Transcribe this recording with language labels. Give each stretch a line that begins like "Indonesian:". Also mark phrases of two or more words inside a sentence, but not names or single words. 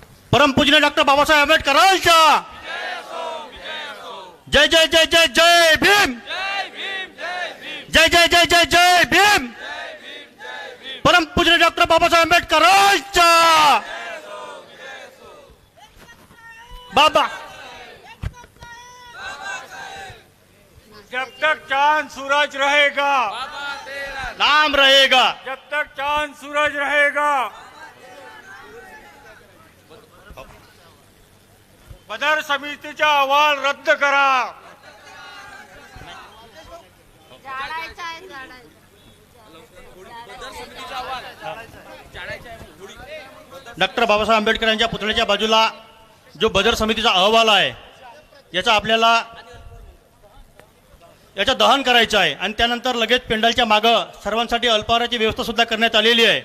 Marathi: परमपूजनीय डॉक्टर बाबासाहेब आंबेडकरांच्या जय जय जय जय जय भीम, जय जय जय जय जय भीम, परमपूजनीय डॉक्टर बाबासाहेब आंबेडकरांच्या बाबा।
Hindi: जब तक चांद सूरज रहेगा, नाम रहेगा, जब तक चांद सूरज रहेगा,
Marathi: बदर समितीचा अहवाल रद्द करा। डॉक्टर बाबासाहेब आंबेडकर यांच्या पुतळ्याच्या बाजूला जो बदर समितीचा अहवाल आहे याचा आपल्याला याचं दहन करायचं आहे आणि त्यानंतर लगेच पेंडलच्या मागं सर्वांसाठी अल्पाहाराची व्यवस्था सुद्धा करण्यात आलेली आहे।